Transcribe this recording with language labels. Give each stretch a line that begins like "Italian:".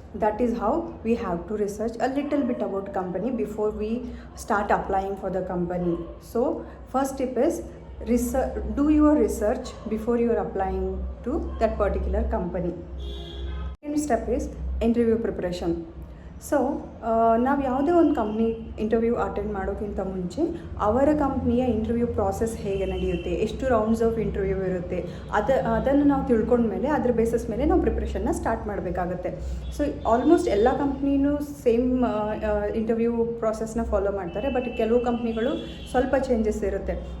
English: That is how we have to research a little bit about company before we start applying for the company. So first step is do your research before you are applying to that particular company. Second step is interview preparation.
Kannada: So ನಾವು ಯಾವುದೇ ಒಂದು company interview attend ಮಾಡೋಕ್ಕಿಂತ ಮುಂಚೆ ಅವರ ಕಂಪ್ನಿಯ interview process ಹೇಗೆ ನಡೆಯುತ್ತೆ, ಎಷ್ಟು rounds of interview ಇರುತ್ತೆ, ಅದನ್ನು ನಾವು ತಿಳ್ಕೊಂಡ್ಮೇಲೆ ಅದ್ರ ಬೇಸಿಸ್ ಮೇಲೆ ನಾವು ಪ್ರಿಪ್ರೇಷನ್ನ ಸ್ಟಾರ್ಟ್ ಮಾಡಬೇಕಾಗತ್ತೆ. ಸೊ ಆಲ್ಮೋಸ್ಟ್ ಎಲ್ಲ ಕಂಪ್ನಿನೂ ಸೇಮ್ ಇಂಟರ್ವ್ಯೂ ಪ್ರಾಸೆಸ್ನ ಫಾಲೋ ಮಾಡ್ತಾರೆ, ಬಟ್ ಕೆಲವು ಕಂಪ್ನಿಗಳು ಸ್ವಲ್ಪ ಚೇಂಜಸ್ ಇರುತ್ತೆ.